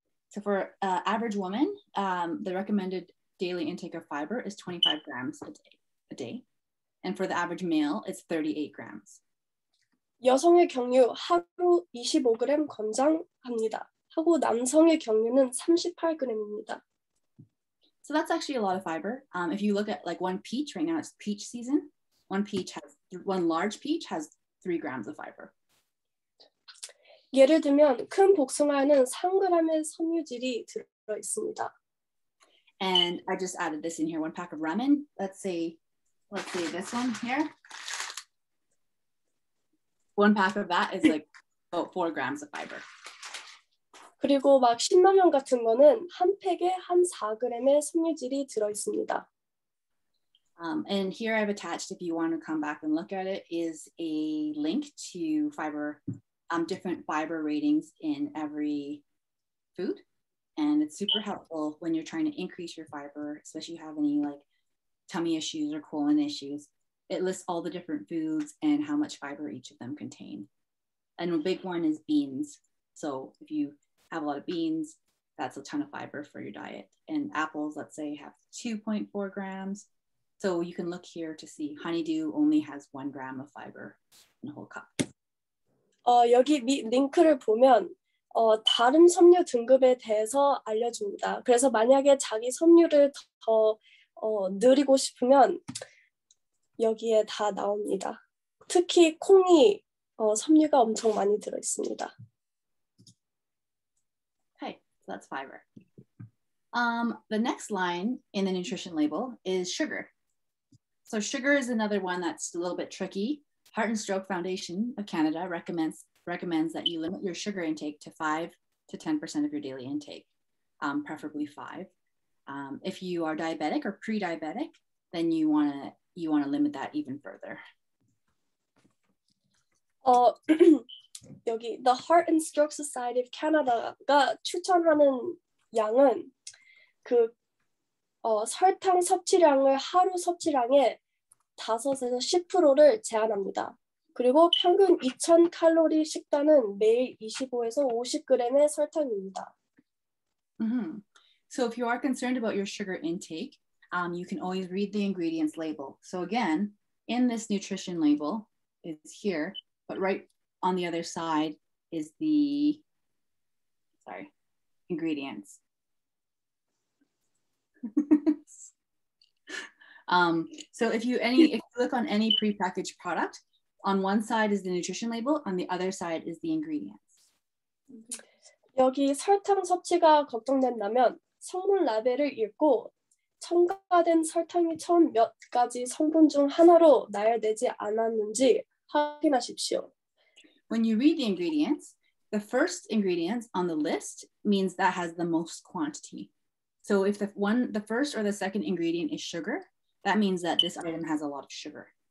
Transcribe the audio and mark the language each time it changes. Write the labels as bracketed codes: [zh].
[en] So for average woman, the recommended daily intake of fiber is 25 grams a day. And for the average male, it's 38 grams. [ko] 여성의 경우 하루 25g 권장합니다. 하고 남성의 경우는 38g입니다. [en] So that's actually a lot of fiber. If you look at like one peach, right now it's peach season. One large peach has 3 grams of fiber. [ko] 예를 들면 큰 복숭아에는 3g의 섬유질이 들어 있습니다. [en] And I just added this in here, 1 pack of ramen. Let's say this one here. 1 pack of that is like about 4 grams of fiber. [ko] 그리고 막 신라면 같은 거는 한 팩에 한 4g의 섬유질이 들어 있습니다. [en] And here I've attached, if you want to come back and look at it, is a link to fiber, different fiber ratings in every food. And it's super helpful when you're trying to increase your fiber, especially if you have any like tummy issues or colon issues. It lists all the different foods and how much fiber each of them contain. And a big one is beans. So if you have a lot of beans, that's a ton of fiber for your diet. And apples, let's say, have 2.4 grams. So you can look here to see honeydew only has 1 gram of fiber in a whole cup. [ko] 여기 링크를 보면 다른 섬유 등급에 대해서 알려줍니다. 그래서 만약에 자기 섬유를 더 늘리고 싶으면 여기에 다 나옵니다. 특히 콩이 섬유가 엄청 많이 들어 있습니다. [en] Okay, so that's fiber. The next line in the nutrition label is sugar. So sugar is another one that's a little bit tricky. Heart and Stroke Foundation of Canada recommends that you limit your sugar intake to 5 to 10% of your daily intake, preferably 5. If you are diabetic or pre-diabetic, then you wanna limit that even further. [ko] 여기 The Heart and Stroke Society of Canada가 추천하는 양은 설탕 섭취량을 하루 섭취량의 5에서 10%를 제한합니다. 그리고 평균 2000칼로리 식단은 매일 25에서 50g의 설탕입니다. [en] So if you are concerned about your sugar intake, you can always read the ingredients label. So again, in this nutrition label is here, but right on the other side is the, ingredients. So if you look on any prepackaged product, on one side is the nutrition label, on the other side is the ingredients. [ko] 여기 설탕 섭취가 걱정된다면 성분 라벨을 읽고 첨가된 설탕이 처음 몇 가지 성분 중 하나로 나열되지 않았는지 확인하십시오. [en] When you read the ingredients, the first ingredient on the list means that has the most quantity. So if the first or the second ingredient is sugar, that means that this item has a lot of sugar.